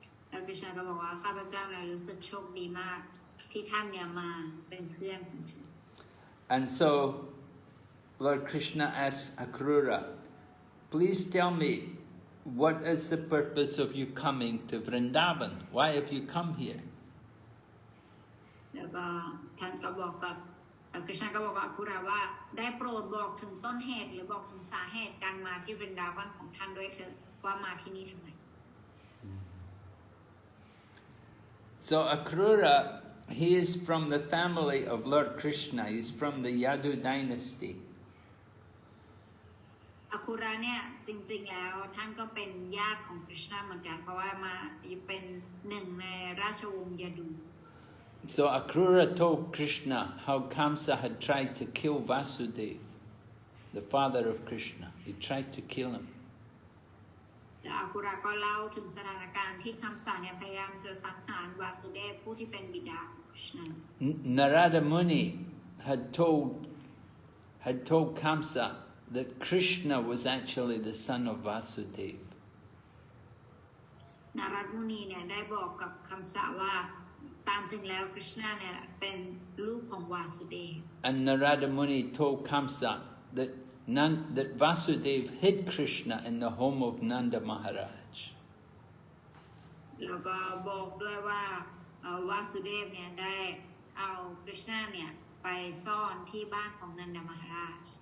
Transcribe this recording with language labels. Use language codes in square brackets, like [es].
[th] แล้วคริชนาก็บอกว่าข้าพเจ้าเนี่ยรู้สึกโชคดีมากที่ท่านเนี่ยมาเป็นเพื่อนของฉัน [en] And so Lord Krishna asked Akrūra, please tell me, what is the purpose of you coming to Vrindavan? Why have you come here? [th] แล้วก็ท่านก็บอกกับคริชนาก็บอกกับอัครูราว่าได้โปรดบอกถึงต้นเหตุหรือบอกถึงสาเหตุการมาที่วรินดาวันของท่านด้วยเถิดว่ามาที่นี่ทำไม [en] So Akrūra, he is from the family of Lord Krishna. He's from the Yadu dynasty. [th] อัครูราเนี่ยจริงๆแล้วท่านก็เป็นญาติของคริชนาเหมือนกันเพราะว่ามาเป็นหนึ่งในราชวงศ์ยาดู [en] So Akrūra told Krishna how Kamsa had tried to kill Vasudeva, the father of Krishna. He tried to kill him. [th] แล้วอากุระก็เล่าถึงสถานการณ์ที่คำสาเนี่ยพยายามจะสังหารวาสุเดฟผู้ที่เป็นบิดาของ Krishna. [en] Narada Muni had told Kamsa that Krishna was actually the son of Vasudeva. [th] นารัตมุนีเนี่ยได้บอกกับคำสาว่าตามจริงแล้วคริชนาเนี่ยเป็นลูกของวาสุเดฟ [en] And Narada Muni told Kamsa that Vasudeva hid Krishna in the home of Nanda Maharaj. [th] แล้วก็บอกด้วยว่าวาสุเดฟเนี่ยได้เอาคริชนาเนี่ยไปซ่อนที่บ้านของนันดามหาราช